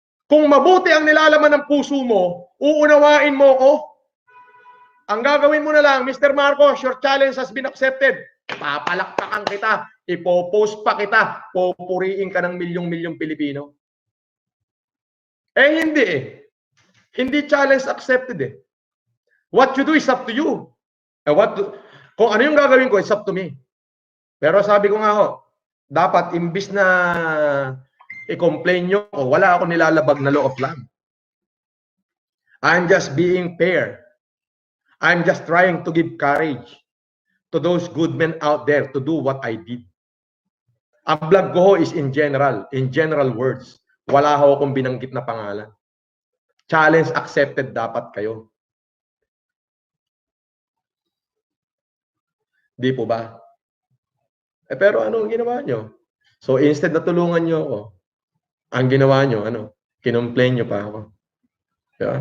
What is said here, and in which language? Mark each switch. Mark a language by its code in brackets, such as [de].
[tl] Kung mabuti ang nilalaman ng puso mo, uunawain mo ko. Ang gagawin mo na lang, Mr. [en] Marcos, your challenge has been accepted. [tl] Papalakpakan kita, ipopost pa kita, pupuriin ka ng milyong-milyong Pilipino. Eh hindi eh. Hindi challenge accepted eh. [en] What you do is up to you. [tl] Kung ano yung gagawin ko, [en] it's up to me. [tl] Pero sabi ko nga ho, dapat imbis na i-complain nyo, wala ako nilalabag na law of land. [en] I'm just being fair. I'm just trying to give courage to those good men out there to do what I did. [tl] Ang vlog ko ho [en] is in general words. [tl] Wala ho akong binanggit na pangalan. Challenge accepted dapat kayo. Di po ba? Pero ano ang ginawa nyo? So instead na tulungan nyo ako, ang ginawa nyo, kinomplain nyo pa ako. Diba?